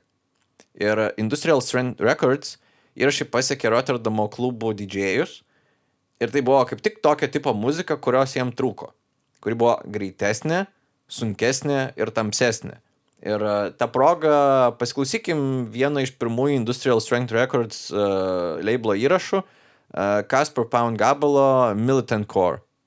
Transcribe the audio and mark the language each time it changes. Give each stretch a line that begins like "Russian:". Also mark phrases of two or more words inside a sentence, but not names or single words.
Lithuanian: Ir Industrial Strength Records įrašai pasiekė Rotterdamo klubų didžėjus. Ir tai buvo kaip tik tokio tipo muzika, kurios jam trūko. Kuri buvo greitesnė, sunkesnė ir tamsesnė. Ir tą progą pasiklausykim vieną iš pirmųjų Industrial Strength Records labelo įrašų, Casper Pound gabalo Militant Core.